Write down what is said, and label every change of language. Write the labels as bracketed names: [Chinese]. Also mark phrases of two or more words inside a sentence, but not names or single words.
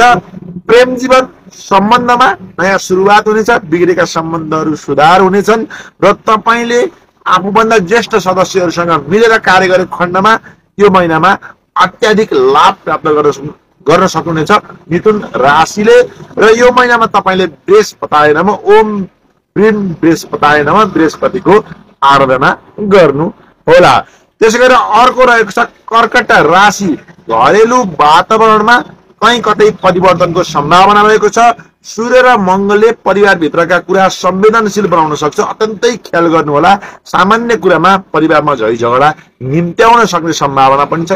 [Nepali] प्रेम जीवन सम्बन्धमा नयाँ सुरुवात हुनेछ। बिग्रेका सम्बन्धहरू सुधार हुनेछन् र तपाईले आफूभन्दा ज्येष्ठ सदस्यहरूसँग मिलेर कार्य गरेको खण्डमा यो महिनामा अत्याधिक लाभ प्राप्त गर्न सक्नुहुनेछ मिथुन राशिले। र यो महिनामा तपाईले [Sanskrit] बृहस्पताय नमः ओम ब्रीम बृहस्पताय नमः [Nepali] बृहस्पतिको आराधना गर्नु होला। त्यसैगरी अर्को रहेको छ कर्कट राशि। घरेलु वातावरणमा कहीं कतै परिवर्तनको सम्भावना रहेको छ। सूर्य र मंगलले परिवारभित्रका कुरा संवेदनशील बनाउन सक्छ। अत्यन्तै ख्याल गर्नु होला। सामान्य कुरामा परिवारमा झै झगडा निम्त्याउन सक्ने सम्भावना पनि छ।